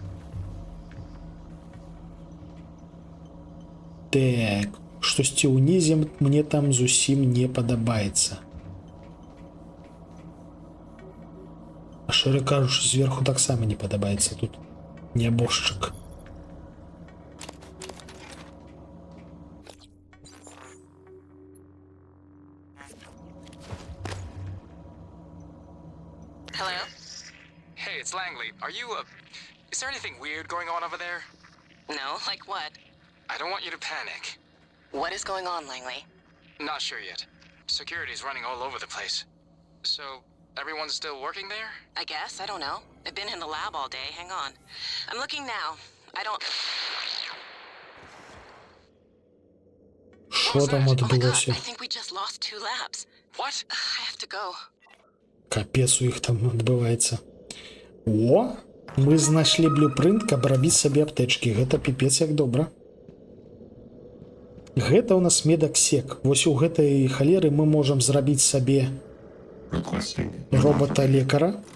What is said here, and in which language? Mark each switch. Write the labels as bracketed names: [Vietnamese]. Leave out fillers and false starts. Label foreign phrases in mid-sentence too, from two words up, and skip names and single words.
[Belarusian] Так, штосьці ўнізе мне там зусім не падабаецца. А шчыра кажучы, зверху таксама не падабаецца тут нябожчык. [English] Hello? Hey, it's Langley. Are you, is there anything weird going on over there? No, like what? I don't want you to panic. What is going on, Langley? Not sure yet. Security's running all over the place. So, everyone's still working there? I guess, I don't know. I've been in the lab all day, hang on. I'm looking now. I don't... [Ukrainian] Що там відбулося? [English] I think we just lost 2 labs. What? I have to go. [Belarusian] Капец у іх там адбываецца. О, мы знайшлі блюпрынт, каб рабіць сабе аптэчкі. Гэта піпец як добра. Гэта у нас медаксек. Вось у гэтай халеры мы можам зрабіць сабе робота-лекара.